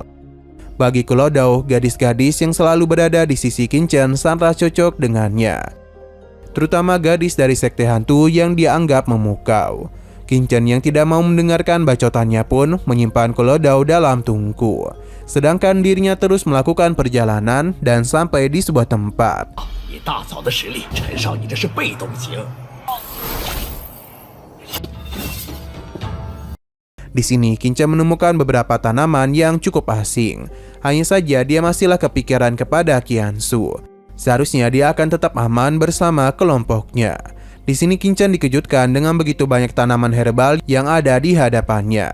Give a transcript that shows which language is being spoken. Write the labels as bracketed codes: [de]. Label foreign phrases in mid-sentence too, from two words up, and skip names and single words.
[id] Bagi Kulodo, gadis-gadis yang selalu berada di sisi Qingchen sangat cocok dengannya. Terutama gadis dari sekte hantu yang dia anggap memukau. Qingchen yang tidak mau mendengarkan bacotannya pun menyimpan Kulodo dalam tungku. Sedangkan dirinya terus melakukan perjalanan dan sampai di sebuah tempat. [zh] 以大嫂的实力，陈少，你这是被动型。 [id] Di sini Qingchen menemukan beberapa tanaman yang cukup asing. Hanya saja dia masihlah kepikiran kepada Qiansu. Seharusnya dia akan tetap aman bersama kelompoknya. Di sini Qingchen dikejutkan dengan begitu banyak tanaman herbal yang ada di hadapannya.